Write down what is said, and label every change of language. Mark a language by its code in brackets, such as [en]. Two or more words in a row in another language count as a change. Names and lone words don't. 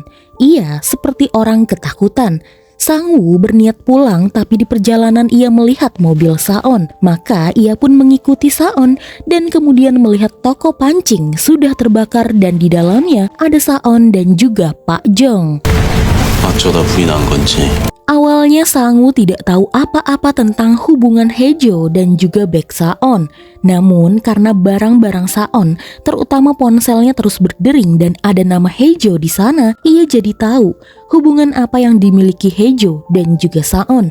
[id] Ia seperti orang ketakutan. Sangwoo berniat pulang, tapi di perjalanan ia melihat mobil Saon. Maka ia pun mengikuti Saon dan kemudian melihat toko pancing sudah terbakar dan di dalamnya ada Saon dan juga Pak Jong. [ko] 어쩌다 불이 난 건지. [id] Awalnya Sangwoo tidak tahu apa-apa tentang hubungan Haejo dan juga Baek Saon. Namun karena barang-barang Saon, terutama ponselnya terus berdering dan ada nama Haejo di sana, ia jadi tahu hubungan apa yang dimiliki Haejo dan juga Saon.